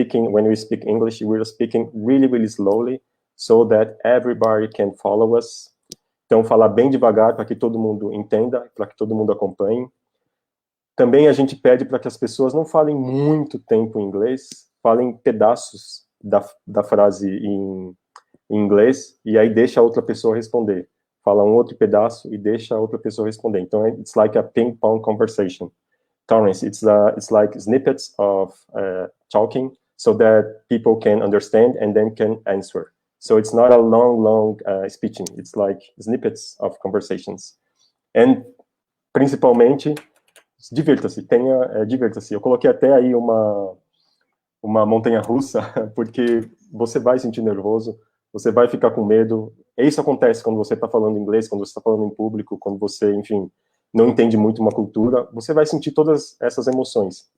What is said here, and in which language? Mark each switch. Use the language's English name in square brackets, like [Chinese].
[English] when we speak English, we're speaking really, really slowly, so that everybody can follow us. [Portuguese] Então, falar bem devagar para que todo mundo entenda, para que todo mundo acompanhe. Também a gente pede para que as pessoas não falem muito tempo em inglês, falem pedaços da frase em inglês, e aí deixa a outra pessoa responder. Fala um outro pedaço e deixa a outra pessoa responder. Então, [English] it's like a ping-pong conversation. Taurence, it's like snippets of talking so that people can understand and then can answer. So it's not a long speaking. It's like snippets of conversations. And, [Portuguese] principalmente, divirta-se, divirta-se. Eu coloquei até aí uma montanha-russa, porque você vai sentir nervoso, você vai ficar com medo. Isso acontece quando você está falando inglês, quando você está falando em público, quando você, enfim, não entende muito uma cultura, você vai sentir todas essas emoções.